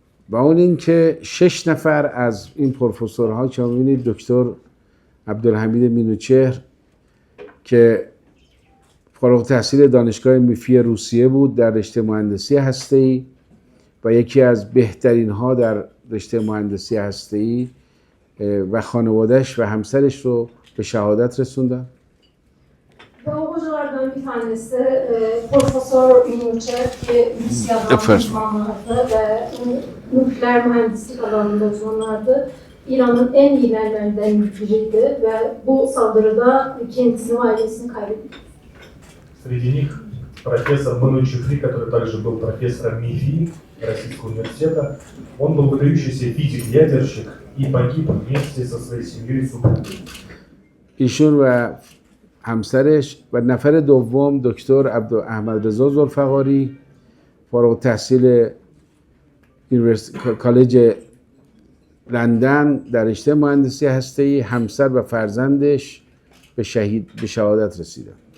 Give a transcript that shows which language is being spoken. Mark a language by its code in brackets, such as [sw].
[fa] و اون این که 6 نفر از این پروفسورها که می‌بینید دکتر عبدالحمید مینوچهر که فارغ التحصیل دانشگاه میفی روسیه بود در رشته مهندسی هسته‌ای و یکی از بهترین ها در رشته مهندسی هسته‌ای و خانواده‌اش و همسرش رو به شهادت رسوندن. [tr] Ve o hocalardan bir tanesi Profesör Minnocher ki Rusya'dan uzmanlardı ve nükleer mühendislik alanında uzmanlardı. İran'ın en iyilerlerinden biriydi ve bu saldırıda kendisini ve ailesini kaybetti. [ru] Среди них профессор Манучихри, который также был профессором МИФИ Российского университета. Он был выдающийся физик-ядерщик и погиб вместе со своей семьей и супругой. [fa] ایشون و همسرش و نفر دوم دکتر احمد رضا ذوالفقاری فارغ التحصیل کالج لندن در رشته مهندسی هسته‌ای، همسر و فرزندش به شهادت رسیدن.